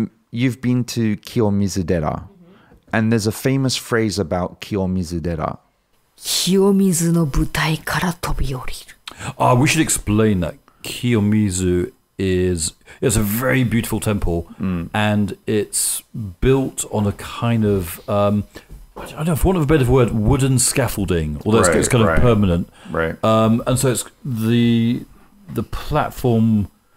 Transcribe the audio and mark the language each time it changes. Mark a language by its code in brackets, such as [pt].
[en] You've been to Kiyomizu-dera, and there's a famous phrase about Kiyomizu-dera. [ja] 清水の舞台から飛び降りる. [en] We should explain that Kiyomizu it's a very beautiful temple, and it's built on a kind of I don't know, for want of a better word, wooden scaffolding, although it's kind of permanent. Right. And so it's the platform.